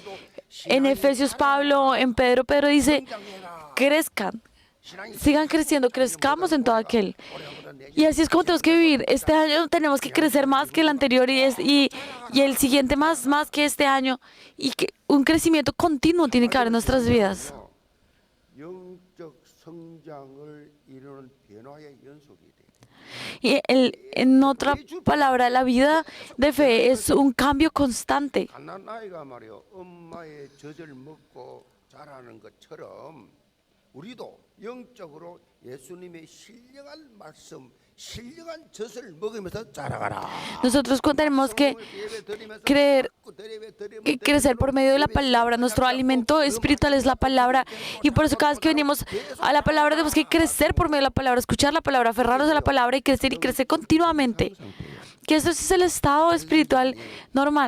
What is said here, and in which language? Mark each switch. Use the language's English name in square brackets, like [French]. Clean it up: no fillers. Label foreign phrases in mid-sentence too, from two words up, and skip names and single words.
[Spanish] En Efesios Pablo, en Pedro dice, crezcan. sigan creciendo, crezcamos en todo aquel. Y así es como tenemos que vivir. Este año tenemos que crecer más que el anterior y el siguiente más que este año. Y que un crecimiento continuo tiene que haber en nuestras vidas. [Korean] 영적 성장을 이루는 변화의 연속이 돼. [Spanish] Y en otra palabra, la vida de fe es un cambio constante. [Korean] 갓난 아이가 말이요 엄마의 젖을 먹고 자라는 것처럼 우리도 영적으로 예수님의 신령한 말씀, 신령한 젖을 먹으면서 자라가라. [Spanish] Nosotros tenemos que creer que crecer por medio de la palabra. Nuestro alimento espiritual es la palabra. Y por eso cada vez que venimos a la palabra tenemos que crecer por medio de la palabra, escuchar la palabra, aferrarnos a la palabra y crecer continuamente. Que eso es el estado espiritual normal.